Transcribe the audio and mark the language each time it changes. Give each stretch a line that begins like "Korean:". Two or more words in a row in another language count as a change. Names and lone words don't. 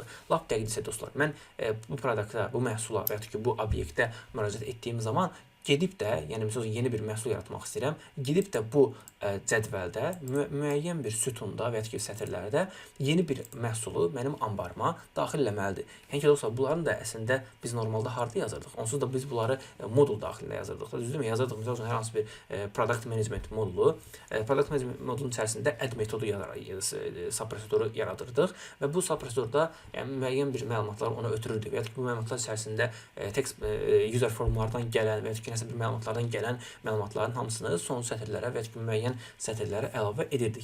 Azerbaijani: Lap dəqiq isə dostlar, mən bu produkta, bu məhsula və ya ki, bu obyektə müraciət etdiyim zaman gedib də, yəni məsələn yeni bir məhsul yaratmaq istəyirəm, gedib də bu cədvəldə müəyyən bir sütunda və ya ki, sətirlərdə yeni bir məhsulu mənim ambarıma daxil eləməlidir. Yəni ki, dostlar, bunların da əslində biz normalda harda yazırdıq? Onsuz da biz bunları modul daxilində yazırdıq. Düzdürmü? Yazırdıq, məsəl üçün, hər hansı bir
English: product management
Azerbaijani: modulu.
English: Product management
Azerbaijani: modulun içərisində add metodu subproseduru yaradırdıq və bu subprosedurda müəyyən bir məlumatlar ona ötürürdük və ya ki, bu məlumatlar içərisində
English: text user
Azerbaijani: formlardan gələn və ya ki, bir məlumatlardan gələn məlumatların hamısını son sətirlərə və ya ki, müəyyən sətirlərə əlavə edirdik.